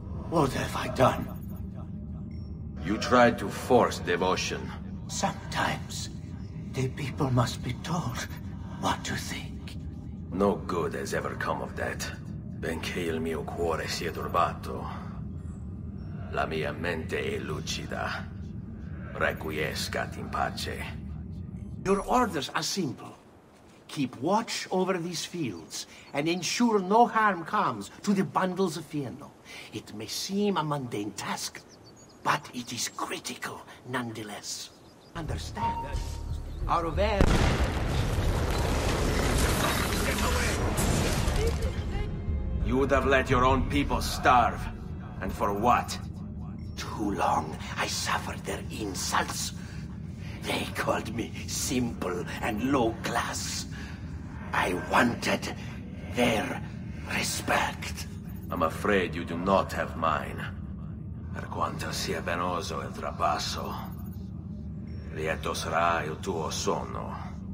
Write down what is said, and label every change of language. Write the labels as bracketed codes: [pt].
[en] What have I done? You tried to force devotion. Sometimes, the people must be told what to think. No good has ever come of that. [it] Benché il mio cuore sia turbato, la mia mente è lucida. [la] Requiescat in pace. [en] Your orders are simple. Keep watch over these fields, and ensure no harm comes to the bundles of Fieno. It may seem a mundane task, but it is critical nonetheless. Understand? Out of air. You would have let your own people starve. And for what? Too long I suffered their insults. They called me simple and low class. I wanted their respect. I'm afraid you do not have mine. [it] Per quanto sia penoso il trapasso, lieto sarà il tuo sonno.